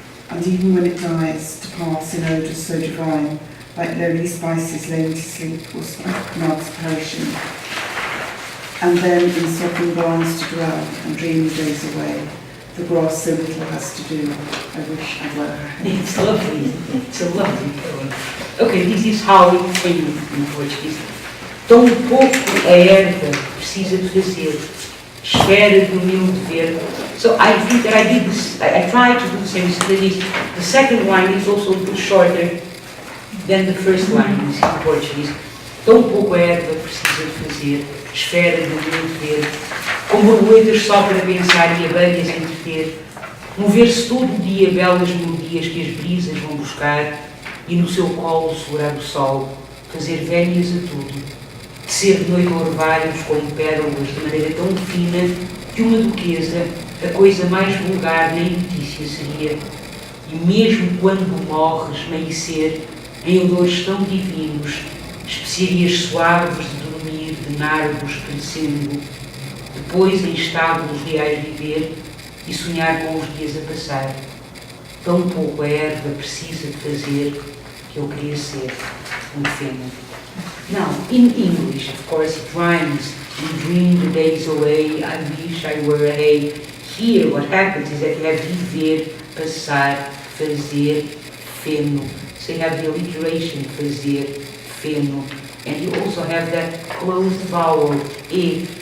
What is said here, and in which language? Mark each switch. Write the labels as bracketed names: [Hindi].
[English] And even when it dies, to pass in odours so divine, like lowly spices lain to sleep, or sparks perishing. And then in softened barns to dwell, and dream the days away, the grass so little has to do, I wish I were her hay. It's lovely, it's a lovely poem. Okay, this is how it came in Portuguese. [Portuguese] Tão pouco a erva precisa de fazer, espera do meu dever. [English] So I think that I did this, I tried to do the same studies. The second line is also a bit shorter than the first line in Portuguese. [Portuguese] Tão pouco a erva precisa de fazer, espera do meu dever. Com borboletas só para pensar e abelhas a entreter, mover-se todo o dia belas melodias que as brisas vão buscar e no seu colo segurar o sol, fazer vénias a tudo, tecer de noite orvalhos com pérolas de maneira tão fina que uma duquesa, a coisa mais vulgar nem notícia seria, e mesmo quando morres, merecer em odores tão divinos, especiarias suaves de dormir, de nardos crescendo, depois em estábulos reais viver e sonhar com os dias a passar. Tão pouco a erva precisa de fazer que eu queria ser feno. [English] Now, in English, of course, it rhymes. You dream the days away, I wish I were a hay. Here, what happens is that you have viver, passar, fazer, feno. So you have the alliteration, fazer, feno. And you also have that closed vowel, e.